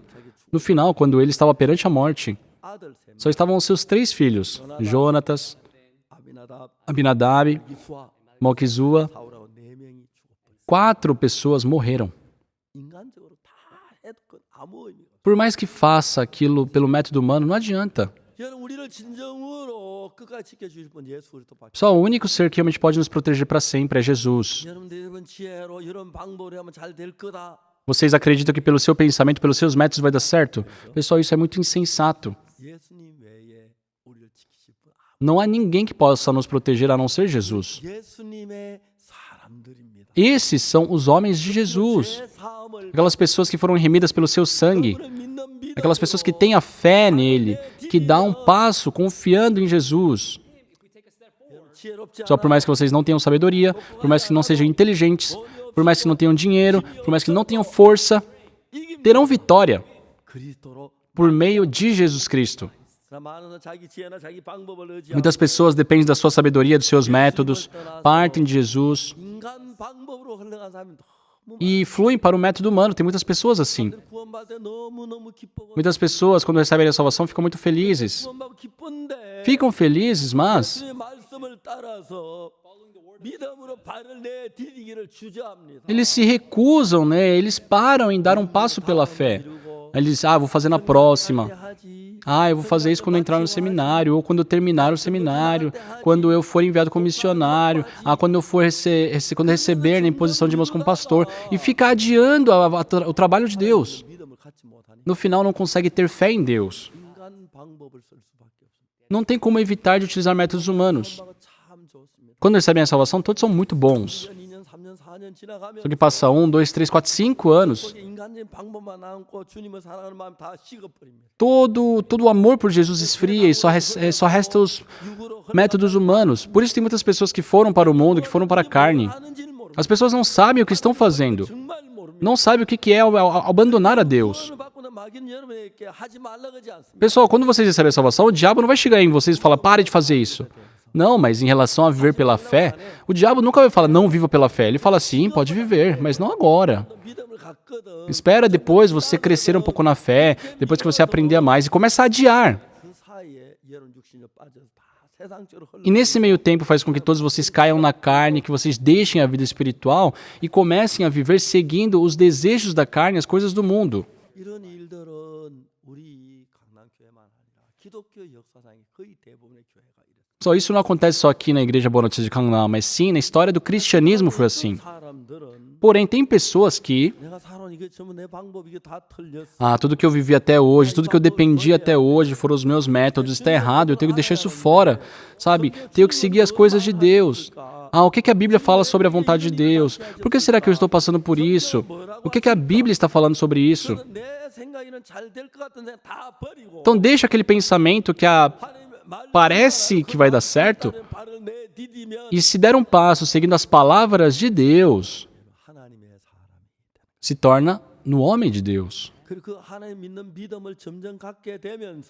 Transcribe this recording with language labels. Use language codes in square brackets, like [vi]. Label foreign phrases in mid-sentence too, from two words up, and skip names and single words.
[pt] No final, quando ele estava perante a morte, [ko] 아들 세 명, [pt] só estavam os seus 3 filhos, Jonatas, [ko] 아비나답, [pt] Abinadab, [ko] 기수와 [pt] Malquizua. [ko] 사울하고 네 명이 죽었어요. [pt] 4 pessoas morreram. [ko] 인간적으로 다 해도 그 아무 의미가 없어요. [pt] Por mais que faça aquilo pelo método humano, não adianta. [ko] 여러분 우리를 진정으로 끝까지 지켜주실 분 예수 그리스도밖에. [pt] Só o único ser que realmente pode nos proteger para sempre é Jesus. [ko] 여러분들 여러분 지혜로 이런 방법으로 하면 잘 될 거다. [pt] Vocês acreditam que pelo seu pensamento, pelos seus métodos vai dar certo? Pessoal, isso é muito insensato. [ko] 예수님 외에 우리를 지키실 분 [pt] Não há ninguém que possa nos proteger a não ser Jesus. [ko] 예수님의 사람들입니다. [pt] Esses são os homens de Jesus. [ko] 제 사함을 [pt] Aquelas pessoas que foram remidas pelo seu sangue. [ko] 그분을 믿는 믿음. [pt] Aquelas pessoas que têm a fé nele, que dá um passo confiando em Jesus. [ko] 지혜롭지 [pt] Só por mais que vocês não tenham sabedoria, por mais que não sejam inteligentes, por mais que não tenham dinheiro, por mais que não tenham força, terão vitória [ko] 그리스도로 [pt] por meio de Jesus Cristo. [ko] 많은 자기 지혜나 자기 방법을 의지하고 [pt] Muitas pessoas dependem da sua sabedoria, dos seus métodos, partem de Jesus [ko] 인간 방법으로 흘러간 사람이 너무 [pt] e fluem para o método humano. Tem muitas pessoas assim. [ko] 구원받을 때 너무너무 기뻐. [pt] Muitas pessoas, quando recebem a salvação, ficam muito felizes. [ko] 구원받고 기쁜데 [pt] Ficam felizes, mas [ko] 예수님의 말씀을 따라서 믿음으로 발을 내디디기를 주저합니다. [pt] eles se recusam, né? Eles param em dar um passo pela fé. Eles, vou fazer na próxima. [ko] 하지. [pt] Eu vou fazer isso quando eu entrar no seminário, ou quando eu terminar o seminário, quando eu for enviado como missionário, quando eu for quando eu receber na imposição de mãos como pastor, e fica adiando o trabalho de Deus. [ko] 믿음을 갖지 못하니 [pt] No final, não consegue ter fé em Deus. [ko] 인간 방법을 쓸 수밖에 없습니다. [pt] Não tem como evitar de utilizar métodos humanos. [ko] 참 좋습니다. [pt] Quando recebem a salvação, todos são muito bons. [ko] 2년, 3년, 4년 지나가면 [pt] Só que passa 1, 2, 3, 4, 5 anos, [ko] 인간적인 방법만 남고 주님을 사랑하는 마음 다 식어버립니다. [pt] todo o amor por Jesus esfria e só resta os [ko] 육으로 [pt] métodos humanos. Por isso tem muitas pessoas que foram para o mundo, que foram para a carne. [ko] 하는지는 모르고 [pt] As pessoas não sabem o que estão fazendo. [ko] 정말 모릅니다. [pt] Não sabem o que é abandonar a Deus. [ko] 구원을 받고는 마귀는 여러분에게 하지 말라 그러지 않습니다. [pt] Pessoal, quando vocês recebem a salvação, o diabo não vai chegar em vocês e falar, pare de fazer isso. Não, mas em relação a viver pela fé, o diabo nunca vai falar, não viva pela fé. Ele fala, sim, pode viver, mas não agora. [ko] 믿음을 갖거든. [pt] Espera depois você crescer um pouco na fé, depois que você aprender a mais e começa a adiar. [ko] 그 사이에 여러분 육신에 빠져서 다 세상적으로 흘러. [pt] E nesse meio tempo faz com que todos vocês caiam na carne, que vocês deixem a vida espiritual e comecem a viver seguindo os desejos da carne, as coisas do mundo. [ko] 이런 일들은 우리 강남교회만 아니라 기독교 역사상의 거의 대부분의 교회가 이랬어요. [pt] Só isso não acontece só aqui na Igreja Boa Notícia de Gangnam, mas sim na história do cristianismo foi assim. [ko] 사람들은 [pt] Porém, tem pessoas que, [ko] 내가 살아온 이게 전부 내 방법 이게 다 틀렸어. [pt] tudo que eu vivi até hoje, tudo que eu dependi até hoje foram os meus métodos, está errado, eu tenho que deixar isso fora, sabe? Tenho que seguir as coisas de Deus. O que a Bíblia fala sobre a vontade de Deus? Por que será que eu estou passando por isso? O que a Bíblia está falando sobre isso? [ko] 내 생각에는 잘 될 것 같은 생각 다 버리고 [pt] Então deixa aquele pensamento que parece que vai dar certo [ko] 발을 내디디면 [pt] e se der um passo seguindo as palavras de Deus, [ko] 하나님의 사람이. [pt] se torna no homem de Deus. [ko] 그리고 그 하나님 믿는 믿음을 점점 갖게 되면서